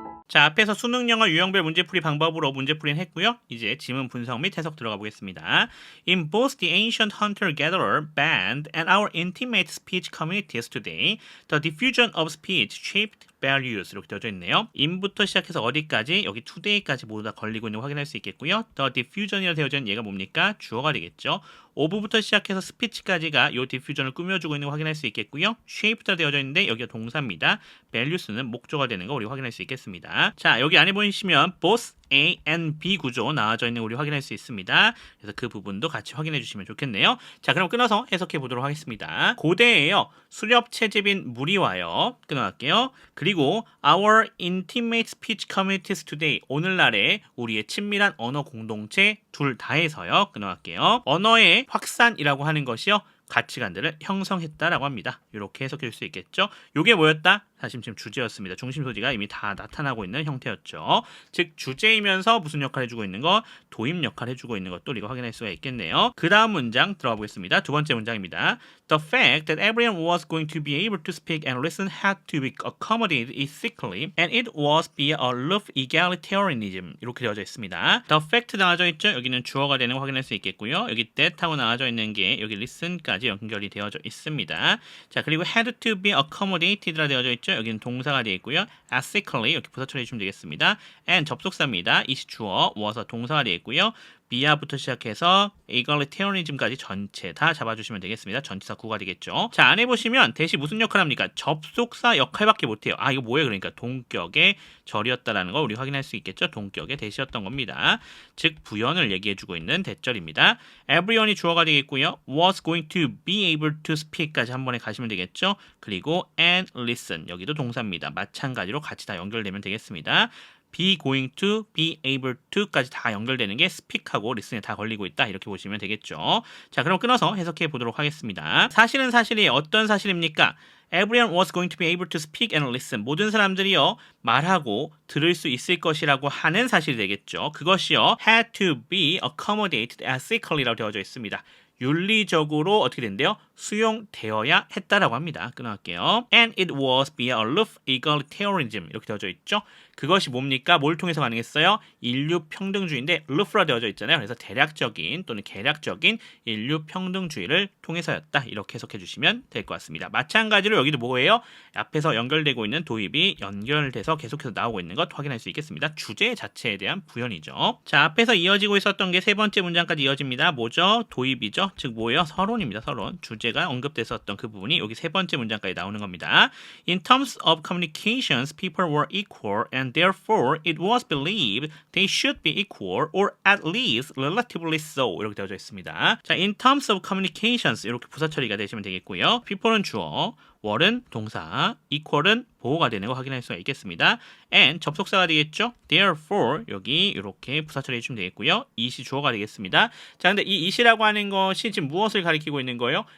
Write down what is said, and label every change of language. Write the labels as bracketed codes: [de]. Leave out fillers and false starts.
[ko] 자, 앞에서 수능 영어 유형별 문제풀이 방법으로 문제풀이는 했고요. 이제 지문 분석 및 해석 들어가 보겠습니다. [en] In both the ancient hunter-gatherer band and our intimate speech communities today, the diffusion of speech shaped values [ko] 이렇게 되어져 있네요. in부터 시작해서 어디까지? 여기 today까지 모두 다 걸리고 있는 거 확인할 수 있겠고요. the diffusion이라 되어져 있는 얘가 뭡니까? 주어가 되겠죠. of부터 시작해서 speech까지가 이 diffusion을 꾸며주고 있는 거 확인할 수 있겠고요. shaped가 되어져 있는데 여기가 동사입니다. values는 목조가 되는 거 우리 확인할 수 있겠습니다. 자, 여기 안에 보시면 both A and B 구조 나와져 있는 거 우리 확인할 수 있습니다. 그래서 그 부분도 같이 확인해 주시면 좋겠네요. 자, 그럼 끊어서 해석해 보도록 하겠습니다. 고대에요. 수렵 채집인 물이 와요. 끊어갈게요. 그리고 [en] our intimate speech communities today. [ko] 오늘날에 우리의 친밀한 언어 공동체 둘 다에서요. 끊어갈게요. 언어의 확산이라고 하는 것이요. 가치관들을 형성했다라고 합니다. 이렇게 해석해 줄 수 있겠죠. 이게 뭐였다? 사실 지금 주제였습니다. 중심 소지가 이미 다 나타나고 있는 형태였죠. 즉 주제이면서 무슨 역할 해주고 있는 거? 도입 역할 해주고 있는 것도 우리가 확인할 수가 있겠네요. 그 다음 문장 들어가 보겠습니다. 두 번째 문장입니다. [en] The fact that everyone was going to be able to speak and listen had to be accommodated ethically and it was via a love egalitarianism [ko] 이렇게 되어져 있습니다. The fact 나와져 있죠. 여기는 주어가 되는 거 확인할 수 있겠고요. 여기 that 하고 나와져 있는 게 여기 listen까지 연결이 되어져 있습니다. 자, 그리고 had to be accommodated라 되어져 있죠. 여기는 동사가 되어 있고요. ethically 이렇게 부사 처리해 주시면 되겠습니다. and 접속사입니다. is 주어, was가 동사가 되어 있고요. 비아부터 시작해서 egalitarianism까지 전체 다 잡아주시면 되겠습니다. 전치사 구가 되겠죠. 자, 안에 보시면 대시 무슨 역할을 합니까? 접속사 역할밖에 못해요. 아, 이거 뭐예요? 그러니까 동격의 절이었다라는 걸 우리 확인할 수 있겠죠. 동격의 대시였던 겁니다. 즉 부연을 얘기해주고 있는 대절입니다. everyone이 주어가 되겠고요. was going to be able to speak까지 한 번에 가시면 되겠죠. 그리고 and listen 여기도 동사입니다. 마찬가지로 같이 다 연결되면 되겠습니다. be going to, be able to까지 다 연결되는 게 speak하고 listen에 다 걸리고 있다. 이렇게 보시면 되겠죠. 자, 그럼 끊어서 해석해 보도록 하겠습니다. 사실은 사실이 어떤 사실입니까? [en] Everyone was going to be able to speak and listen. [ko] 모든 사람들이요 말하고 들을 수 있을 것이라고 하는 사실이 되겠죠. 그것이요 [en] had to be accommodated ethically라고 [ko] 되어져 있습니다. 윤리적으로 어떻게 된대요? 수용되어야 했다라고 합니다. 끊어갈게요. [en] And it was via a love egalitarianism [ko] 이렇게 되어져 있죠. 그것이 뭡니까? 뭘 통해서 가능했어요? 인류 평등주의인데 love라 되어져 있잖아요. 그래서 대략적인 또는 개략적인 인류 평등주의를 통해서였다. 이렇게 해석해 주시면 될 것 같습니다. 마찬가지로 여기도 뭐예요? 앞에서 연결되고 있는 도입이 연결돼서 계속해서 나오고 있는 것 확인할 수 있겠습니다. 주제 자체에 대한 부연이죠. 자, 앞에서 이어지고 있었던 게 세 번째 문장까지 이어집니다. 뭐죠? 도입이죠. 즉 뭐예요? 서론입니다. 서론. 주제가 언급됐었던 그 부분이 여기 세 번째 문장까지 나오는 겁니다. [en] In terms of communications, people were equal and therefore it was believed they should be equal or at least relatively so [ko] 이렇게 되어져 있습니다. 자, in terms of communications 이렇게 부사 처리가 되시면 되겠고요. people은 주어, were은 동사, equal은 보호가 되는 거 확인할 수가 있겠습니다. and 접속사가 되겠죠. therefore 여기 이렇게 부사 처리해 주시면 되겠고요. it이 주어가 되겠습니다. 자, 근데 이 it이라고 하는 것이 지금 무엇을 가리키고 있는 거예요?